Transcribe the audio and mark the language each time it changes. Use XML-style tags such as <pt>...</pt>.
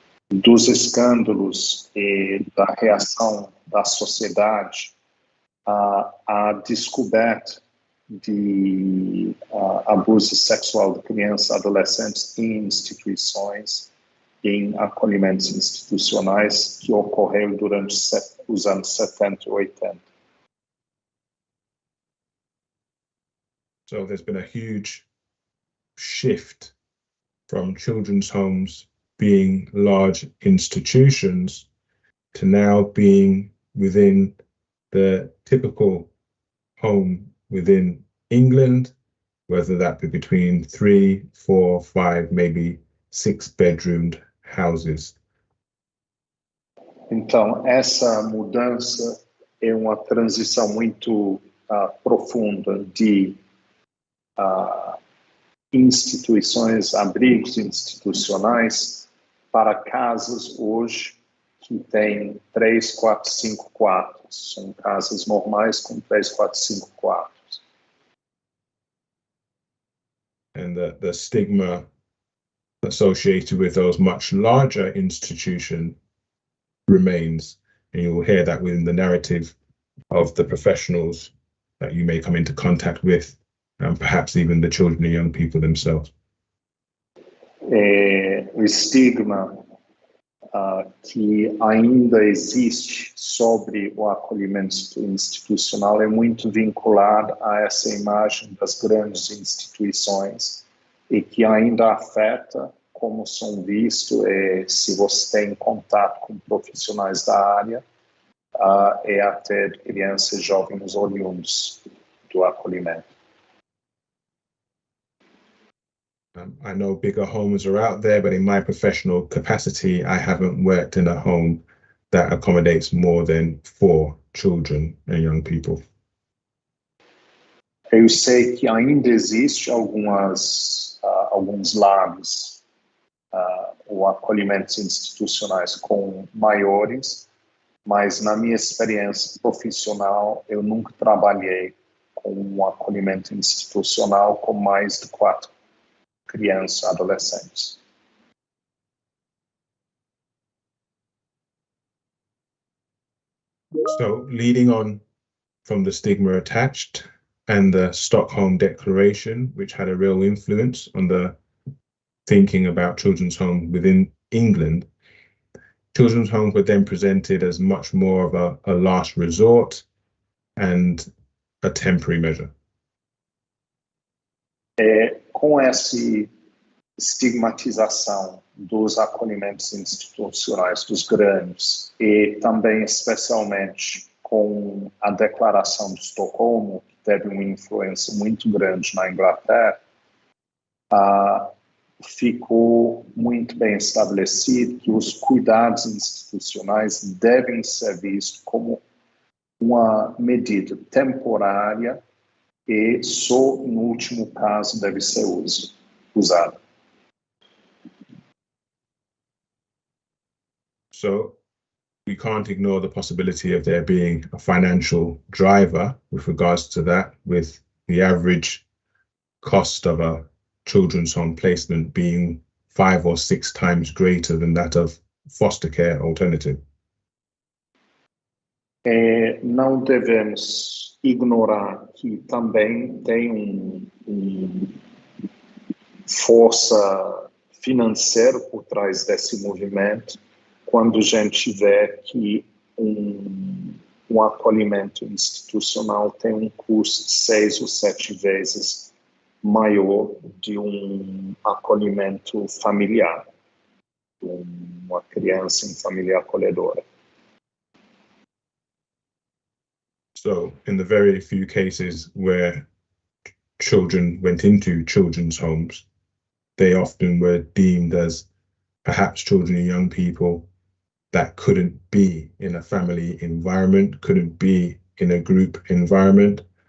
<pt>dos escândalos e da reação da sociedade à descoberta de abuso sexual de crianças e adolescentes em instituições, em acolhimentos institucionais, que ocorreu durante os anos 70 e 80.</pt> <en>So there's been a huge shift from children's homes being large institutions to now being within the typical home within England, whether that be between 3, 4, 5, maybe 6-bedroomed houses.</en> <pt>Então, essa mudança é uma transição muito profunda de instituições, abrigos institucionais para casas hoje que têm 3, 4, 5 quartos. São casas normais com 3, 4, 5 quartos.</pt> <en>And the stigma associated with those much larger institutions remains, and you will hear that within the narrative of the professionals that you may come into contact with, and perhaps even the children and young people themselves.</en> <pt>O estigma que ainda existe sobre o acolhimento institucional é muito vinculado a essa imagem das grandes instituições e que ainda afeta como são vistos, se você tem contato com profissionais da área, é até de crianças e jovens oriundos do acolhimento.</pt> <en>I know bigger homes are out there, but in my professional capacity, I haven't worked in a home that accommodates more than 4 children and young people.</en> <pt>Eu sei que ainda existe alguns lares ou acolhimentos institucionais com maiores, mas na minha experiência profissional, eu nunca trabalhei com um acolhimento institucional com mais de 4 crianças e adolescentes.</pt> <en>So, leading on from the stigma attached and the Stockholm Declaration, which had a real influence on the thinking about children's homes within England, children's homes were then presented as much more of a last resort and a temporary measure.</en> <pt>Com essa estigmatização dos acolhimentos institucionais, dos grandes, e também especialmente com a Declaração de Estocolmo, que teve uma influência muito grande na Inglaterra, ficou muito bem estabelecido que os cuidados institucionais devem ser vistos como uma medida temporária e só no último caso deve ser usado.</pt> <en>So we can't ignore the possibility of there being a financial driver with regards to that, with the average cost of a children's home placement being 5 or 6 times greater than that of foster care alternative.</en> <pt>Não devemos ignorar que também tem força financeira por trás desse movimento, quando a gente vê que um acolhimento institucional tem um custo 6 ou 7 vezes maior de um acolhimento familiar, de uma criança em família acolhedora.</pt> <en>So in the very few cases where children went into children's homes, they often were deemed as perhaps children and young people that couldn't be in a family environment, couldn't be in a group environment.</en>